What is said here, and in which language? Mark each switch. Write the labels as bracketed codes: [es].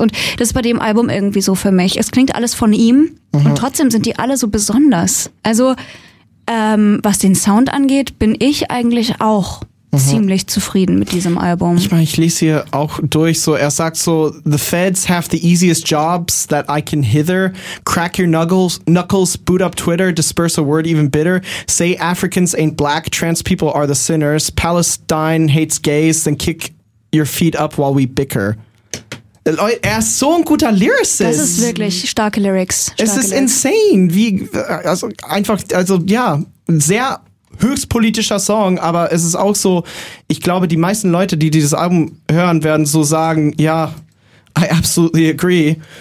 [de] Und das ist bei dem Album irgendwie so für mich. Es klingt alles von ihm und trotzdem sind die alle so besonders. Also was den Sound angeht, bin ich eigentlich auch ziemlich zufrieden mit diesem Album. Ich meine, ich lese hier auch durch, so er sagt so, [en] the feds have the easiest jobs that I can hither. Crack your knuckles, boot up Twitter, disperse a word even bitter. Say Africans ain't black, trans people are the sinners. Palestine hates gays, then kick your feet up while we bicker. [de] Er ist so ein guter Lyricist. Das ist wirklich starke Lyrics. Es ist insane. Wie, also einfach, also ja, sehr höchst politischer Song, aber es ist auch so, ich glaube, die meisten Leute, die dieses Album hören, werden so sagen, ja, [en] I absolutely agree.